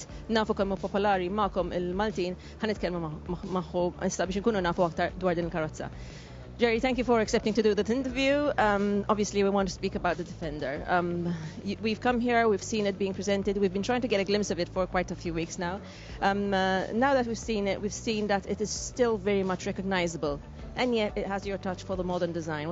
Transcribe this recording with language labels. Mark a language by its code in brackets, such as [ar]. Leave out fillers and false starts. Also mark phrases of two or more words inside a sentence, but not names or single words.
[mt] Nafu kemm popolari magħkom il-Maltin, ħanitkellmu magħhu issa biex inkunu nafu aktar dwar din il-karozza. [en] Jerry, thank you for accepting to do this interview. Obviously, we want to speak about the Defender. We've come here, we've seen it being presented, we've been trying to get a glimpse of it for quite a few weeks now. Now that we've seen it, we've seen that it is still very much recognizable, and yet it has your touch for the modern design.